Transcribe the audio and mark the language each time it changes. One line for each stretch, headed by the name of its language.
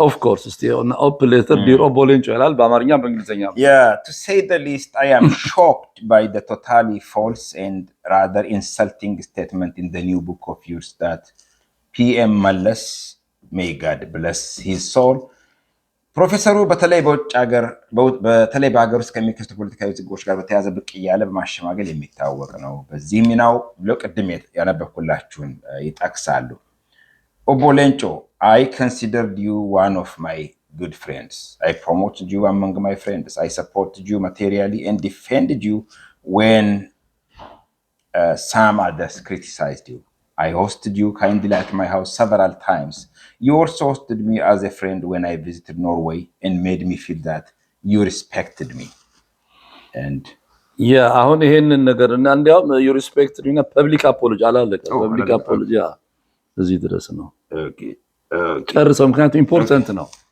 Amharic: ኦፍ ኮርስ እስቲ ኦፕን ሌተር ዲር ኦቦ ሌንጮ ይላል በአማርኛ በእንግሊዘኛ።
English: to say the least I am shocked by the totally false and rather insulting statement in the new book of yours that PM Mallas, may God bless his soul,
Amharic: ፕሮፌሰሩ በተለይ በሀገር ውስጥ ከሚከሰቱ ፖለቲካዊ ችግሮች ጋር በተያያዘ ብቅ እያለ በማሸማገል የሚታወቅ ነው። በዚህ ሚናው ቅድም ያነበብኩላችሁን ይጠቅሳሉ።
English: ኦቦ ሌንጮ I considered you one of my good friends. I promoted you among my friends. I supported you materially and defended you when some others criticized you. I hosted you kindly at my house several times. You also hosted me as a friend when I visited Norway and made me feel that you respected me. And
Amharic: አሁን ይሄንን ነገር እና እንዲያውም
English: you respected me
Amharic: እና public apology አላለቀ። public apology እዚህ ድረስ ነው። ጨርሰው፣ ምክንያቱም ኢምፖርታንት ነው።